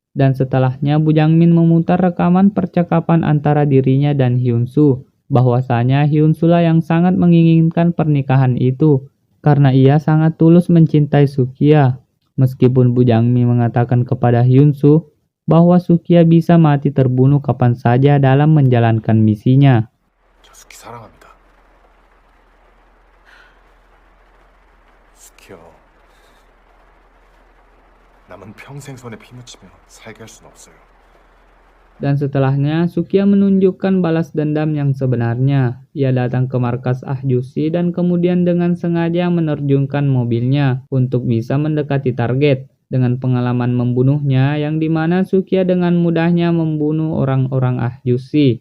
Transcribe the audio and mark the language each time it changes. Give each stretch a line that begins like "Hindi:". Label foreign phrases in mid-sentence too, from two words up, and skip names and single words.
Indonesian: Dan setelahnya Bujang Min memutar rekaman percakapan antara dirinya dan Hyun Soo, bahwasanya Hyun Soo lah yang sangat menginginkan pernikahan itu, karena ia sangat tulus mencintai Sukya. Meskipun Bujang Min mengatakan kepada Hyun Soo bahwa Sukya bisa mati terbunuh kapan saja dalam menjalankan misinya.
Korean: 저 스키 사랑합니다. 스키요. 남은 평생 손에 피 묻히며 살게 할 수는 없어요.
Indonesian: Dan setelahnya, Sukya menunjukkan balas dendam yang sebenarnya. Ia datang ke markas Ahjusi dan kemudian dengan sengaja menerjunkan mobilnya untuk bisa mendekati target. Dengan pengalaman membunuhnya, yang dimana Sukya dengan mudahnya membunuh orang-orang Ahjusi.